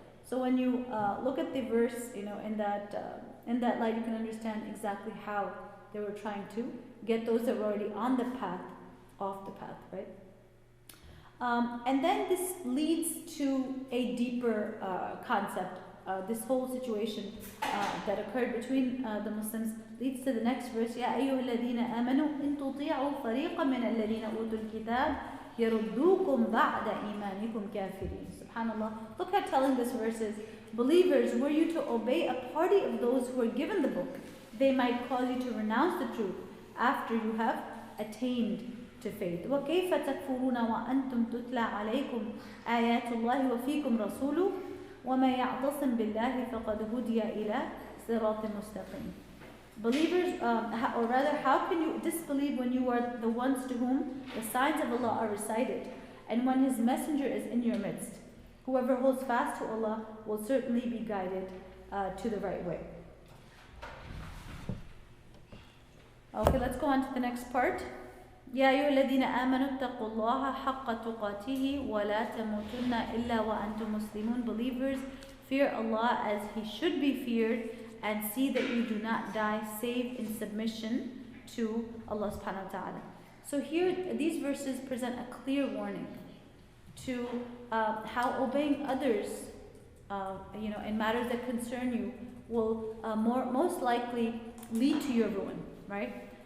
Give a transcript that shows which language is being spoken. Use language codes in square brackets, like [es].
[en] So when you look at the verse, in that light, you can understand exactly how they were trying to get those that were already on the path off the path, right? And then this leads to a deeper concept. This whole situation that occurred between the Muslims leads to the next verse. [ar] يا أيها الذين آمنوا إن تطيعوا فريقا من الذين أوتوا الكتاب يردوكم بعد إيمانكم كافرين. [en] Subhanallah. Look how telling this verse is. Believers, were you to obey a party of those who are given the book, they might cause you to renounce the truth after you have attained to faith. [ar] وكيف تكفرون وأنتم تتلى عليكم آيات الله وفيكم رسوله وَمَا يَعْتَصِمْ بِاللَّهِ فَقَدْ هُدِيَ إِلَى صِرَاطٍ مُسْتَقِيمٍ. [en] Believers, or rather, how can you disbelieve when you are the ones to whom the signs of Allah are recited, and when His Messenger is in your midst? Whoever holds fast to Allah will certainly be guided to the right way. Okay, let's go on to the next part. [ar] يا أيها الذين آمنوا اتقوا الله حق تقاته ولا تموتن إلا وأنتم مسلمون. [en] Believers, fear Allah as He should be feared, and see that you do not die save in submission to Allah subhanahu wa ta'ala. So here, these verses present a clear warning to how obeying others, in matters that concern you, will most likely lead to your ruin, right?